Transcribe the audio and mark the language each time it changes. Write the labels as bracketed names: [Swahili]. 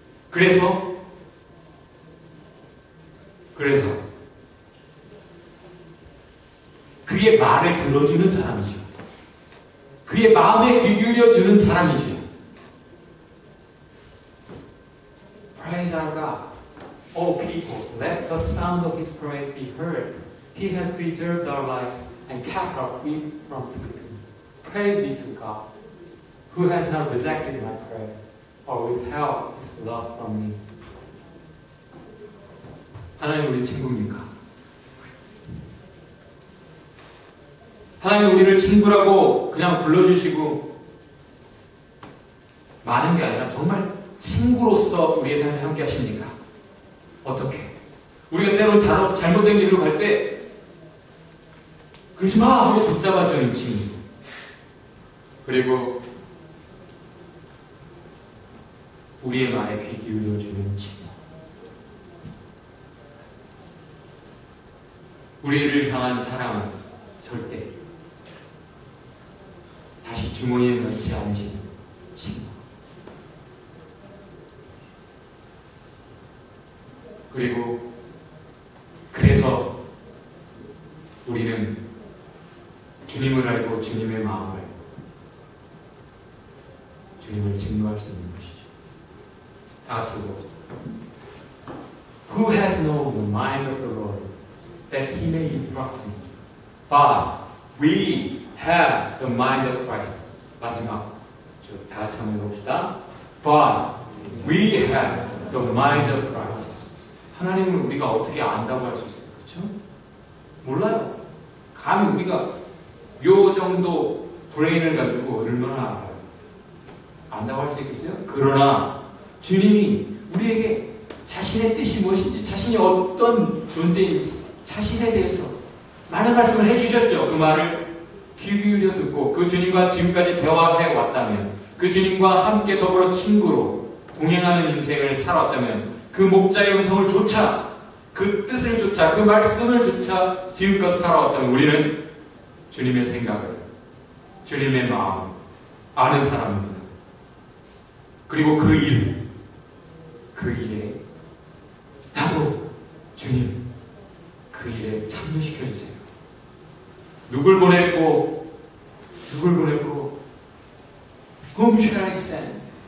[Korean] 그래서 그의 말을 들어주는 사람이죠. 그의 마음에 귀 기울여주는 사람이죠. [English] Praise our God. O people, let the sound of His praise be heard. He has preserved our lives and kept our feet from slipping. Praise be to God, who has not rejected my prayer or withheld His love from me. [Korean] 하나님 우리 친구입니까? 하나님 우리를 친구라고 그냥 불러주시고 많은 게 아니라 정말 친구로서 우리의 삶에 함께 하십니까? 어떻게? 우리가 때로 잘못된 길로 갈 때 그러지 마! 하고 붙잡아주는 친구. 그리고 우리의 말에 귀 기울여주는 친구. 우리를 향한 사랑은 절대 다시 주머니에 넣지 않으시는 친구. 그리고 그래서 우리는 주님을 알고 주님의 마음을 주님을 증거할 수 있는 것이죠. [English] 다 같이 Who has known the mind of the Lord that He may instruct him? But we have the mind of Christ. [Korean] 마지막 다 같이 한번 해봅시다. [English] But we have the mind of Christ. [Korean] 하나님을 우리가 어떻게 안다고 할 수 있어요? 그렇죠? 몰라요. 감히 우리가 요 정도 브레인을 가지고 얼마나 알아요? 안다고 할 수 있겠어요? 그러나 주님이 우리에게 자신의 뜻이 무엇인지, 자신이 어떤 존재인지, 자신에 대해서 많은 말씀을 해주셨죠. 그 말을 귀 기울여 듣고 그 주님과 지금까지 대화해 왔다면, 그 주님과 함께 더불어 친구로 동행하는 인생을 살았다면, 그 목자의 음성을 조차, 그 뜻을 조차, 그 말씀을 조차 지금껏 살아왔다면 우리는 주님의 생각을, 주님의 마음 아는 사람입니다. 그리고 그 일에 나도 주님 그 일에 참여시켜주세요. [English] 누굴 보냈고 Whom shall I send?